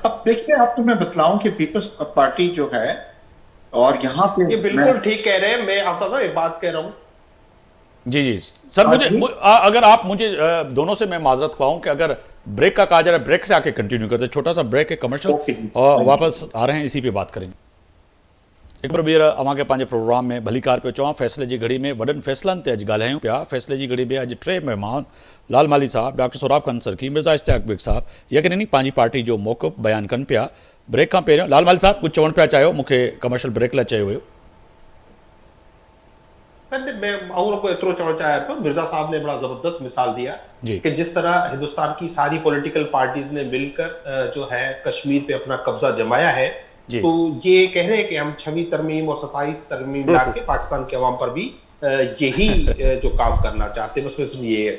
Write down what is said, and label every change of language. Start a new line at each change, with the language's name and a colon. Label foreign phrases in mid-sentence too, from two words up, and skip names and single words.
Urdu: اب دیکھیے، آپ کو میں بتلاؤں کہ پیپلز پارٹی جو ہے، اور یہاں پے یہ بالکل ٹھیک کہہ رہے ہیں۔ میں آپ کا نا ایک بات کہہ رہا ہوں, جی جی سر، اگر آپ مجھے دونوں سے میں معذرت پاؤں کہ اگر بریک کا کہا جا رہا ہے، بریک سے آ کے کنٹینیو کرتے، چھوٹا سا بریک ہے کمرشل, ओके। اور واپس آ رہے ہیں، اسی پے بات کریں گے.
Sindhi: एक बार ॿीहर अवां खे पंहिंजे प्रोग्राम में भली कार पियो चवां, फ़ैसिले जी घड़ी में वॾनि फ़ैसिलनि ते अॼु ॻाल्हायूं पिया। फ़ैसिले जी घड़ी में अॼु टे महिमान, लाल माली साहब, डॉक्टर सोराब खान सरकी, मिर्ज़ा इश्तियाक बेग साहब, यकीननी पंहिंजी पार्टी जो मौक़िफ़ बयानु कनि पिया। ब्रेक खां पहिरियों लाल माली साहब कुझु चवणु पिया चाहियो, मूंखे कमर्शियल ब्रेक लाइ चयो हुयो। मैं और को इतरो चवण चाहियां पियो,
Urdu: مرزا صاحب نے بڑا زبردست مثال دیا जी। کہ جس طرح ہندوستان کی ساری
English: political parties
Urdu: نے مل کر جو ہے کشمیر پے اپنا قبضہ جمایا ہے, जी। تو یہ کہہ رہے ہیں کہ ہم 6ویں ترمیم اور 27 ترمیم لا کے پاکستان کے عوام پر بھی یہی جو کام کرنا چاہتے ہیں، بس صرف یہ ہے.